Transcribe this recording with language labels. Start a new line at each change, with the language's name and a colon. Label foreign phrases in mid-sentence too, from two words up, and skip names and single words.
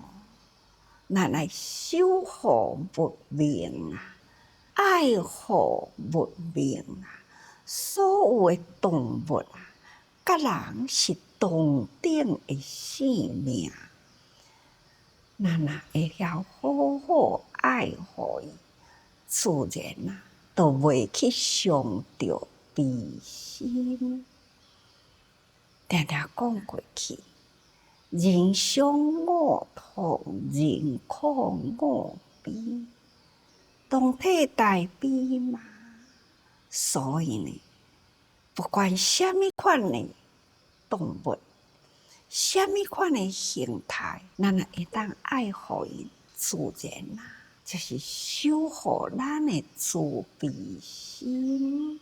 Min Nan Chinese: 咱来守护物命啊，爱护物命啊。所有的动物啊，甲人是同等的性命。咱若会晓好好爱护伊，自然啊，就袂去伤着悲心。常常讲过去，人伤我痛，人苦我悲，同体大悲嘛。所以呢，不管什么款的动物，什么款的形态，咱也会当爱护伊，自然啊，就是守护咱的慈悲心。